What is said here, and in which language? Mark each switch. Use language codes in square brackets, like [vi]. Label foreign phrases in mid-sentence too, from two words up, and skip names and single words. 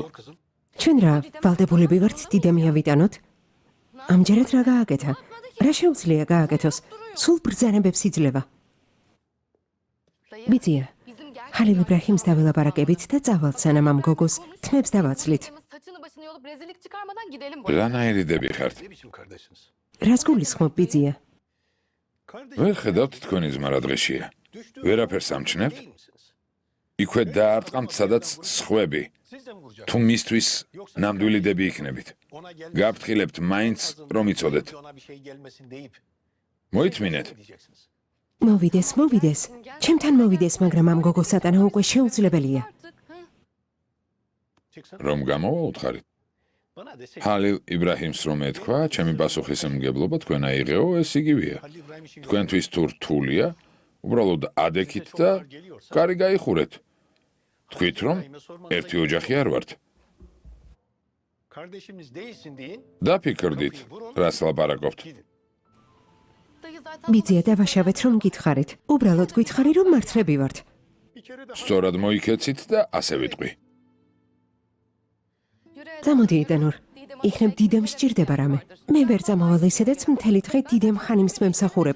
[ka] ჩვენ რა, ვალდებულები ვართ დიდემია ვიტანოთ? ამჯერად რა გააკეთა? რა შეუძლია გააკეთოს? სულ ბრძანებებს იძლევა. ბიძია, ჰალილ იბრაჰიმს დაველაპარაკებით და წავალთ სანამ ამ გოგოს თმებს დავაცლით. [tr] Saçını başını yolup rezillik çıkarmadan gidelim. [ka] რანაირიდები ხართ? [tr] Ne biçim kardeşsiniz? [ka] რას გულისხმობ, ბიძია? ვერ ხედავთ თქვენი ძმა რა დღეშია. ვერაფერს ამჩნევთ? იქვე დაარტყამთ, სადაც სხვები. [tr] Siz de mi vuracaksınız? [ka] თუ მისთვის ნამდვილი დები იქნებით. [tr] Ona gelmesin. [ka] გაფრთხილებთ მაინც, რომ იცოდეთ. [tr] Ona bir şey gelmesin deyip [ka] მოითმინეთ. [tr] ne diyeceksiniz? [ka] მოვიდეს, მოვიდეს. ჩემთან მოვიდეს, მაგრამ ამ გოგოს ატანა უკვე შეუძლებელია. [tr] Artık. Hı? Çıksın. [ka] რომ გამოვა უთხარით. [tr] Bana desek. [ka] ჰალილ იბრაჰიმს რომ ეთქვა, ჩემი პასუხისმგებლობა თქვენ აიღეო, ეს იგივეა. [tr] Halil İbrahim için [ka] თქვენთვის თუ რთულია, უბრალოდ ადექით და კარი გაიხურეთ. თქვით რომ ერთი ოჯახი არ ვართ. [tr] kardeşimiz değilsin deyin. [ka] დაფიქრდით, რას ლაპარაკობთ. [tr] Gidin. Dayı zaten [ka] ბიძია, დავაშავეთ, რომ გითხარით. უბრალოდ გითხარი, რომ მართლები ვართ. [tr] Bir kere daha. [ka] სწორად მოიქეცით და ასე ვიტყვი. [tr] Yürü. [ka] წამოდი იდანურ. იქნებ დიდემ სჭირდება რამე. მე ვერ წამოვალ ისედაც მთელი დღე დიდემ ხანიმს მემსახურები.